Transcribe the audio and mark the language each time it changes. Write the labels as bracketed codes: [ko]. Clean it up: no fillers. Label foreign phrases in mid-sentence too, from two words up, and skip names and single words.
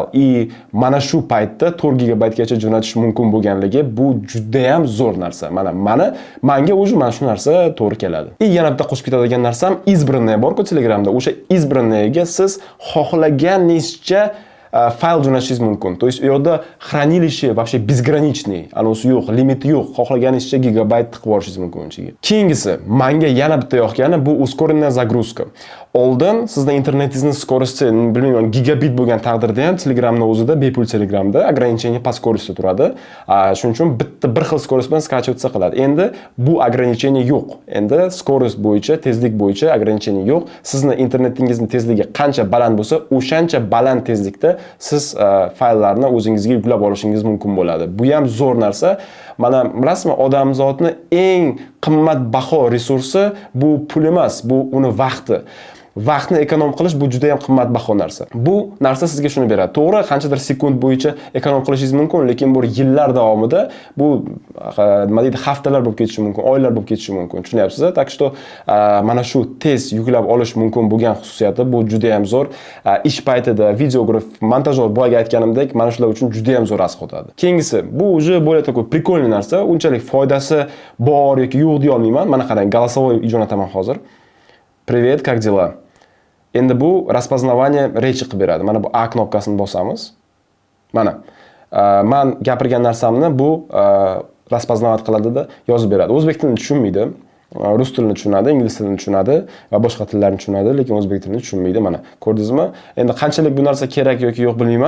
[uz] И mana shu paytda 4 GB gacha jo'natish mumkin bo'lganligi bu juda ham zo'r narsa. Menga o'zi mana shu narsa to'g'ri keladi. И yana bitta qo'shib ketadigan narsam избранные bor-ku Telegramda. O'sha избранныйga siz xohlaganingizcha fayl jo'natishingiz mumkin. [ru] То есть [uz] u yoqda [ru] хранилище вообще безграничный, [uz] anosi yo'q, limiti yo'q. Xohlaganingizcha gigabayt tiqib yuborishingiz mumkin ichiga. Keyingisi, menga yana bitta yoqqani bu [ru] ускоренная загрузка. [uz] Oldin sizning internetingizni skorosti, bilmayman, gigabit bo'lgan taqdirda ham Telegramning o'zida bepul Telegramda [ru] ограничение по скорости [uz] turadi. Shuning uchun bitta bir xil skorost bilan skachиваться qiladi. Endi bu ограничение yo'q. Endi skorost bo'yicha, tezlik bo'yicha ограничение yo'q. Sizning internetingizning tezligi qancha baland bo'lsa, o'shancha baland tezlikda siz fayllarni o'zingizga yuklab olishingiz mumkin bo'ladi. Bu ham zo'r narsa. Mana bilasizmi, odamzodning eng qimmatbaho resursi bu pul emas, bu uni vaqti. Vaqtni ekonom qilish bu juda ham qimmatbaho narsa. Bu narsa sizga shuni beradi. To'g'ri, qanchadir sekund bo'yicha ekonom qilishingiz mumkin, lekin bu yillar davomida bu nima deydi, haftalar bo'lib ketishi mumkin, oylar bo'lib ketishi mumkin. Tushunyapsiz? [ru] Так что [uz] mana shu tez yuklab olish mumkin bo'lgan xususiyati bu juda ham zo'r. Ish paytida videograf, montajyor boyga aytganimdek, mana shular uchun juda ham zo'r asqotadi. Keyingisi, bu [ru] уже более такой прикольный [uz] narsa, unchalik foydasi bor yoki yo'q deya olmayman. Mana qarang, голосовой jo'nataman hozir. [ru] Привет, как дела? [uz] Endi bu [ru] распознавание речи [uz] qilib beradi. Mana bu A knopkasini bosamiz. Mana men gapirgan narsamni bu распознавать qiladida yozib beradi. O'zbek tilini tushunmaydi. Rus tilini tushunadi, ingliz tilini tushunadi va boshqa tillarni tushunadi, lekin o'zbek tilini tushunmaydi. Mana ko'rdingizmi? Endi qanchalik bu narsa kerak yoki yo'q bilmayman.